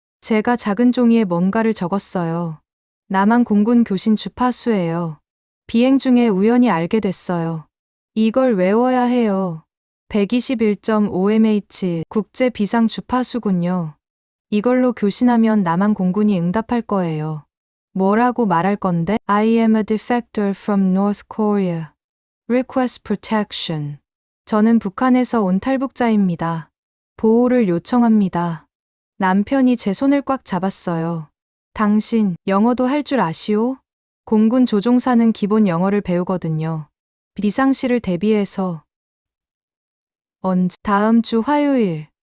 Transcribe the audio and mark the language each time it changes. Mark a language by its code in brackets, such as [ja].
[ko] 제가 작은 종이에 뭔가를 적었어요. 남한 공군 교신 주파수예요. 비행 중에 우연히 알게 됐어요. 이걸 외워야 해요. 121.5mH 국제 비상 주파수군요. 이걸로 교신하면 남한 공군이 응답할 거예요. 뭐라고 말할 건데? [en] I am a defector from North Korea. Request protection. [ko] 저는 북한에서 온 탈북자입니다. 보호를 요청합니다. 남편이 제 손을 꽉 잡았어요. 당신 영어도 할 줄 아시오? 공군 조종사는 기본 영어를 배우거든요. 비상시를 대비해서. 다음 주 화요일.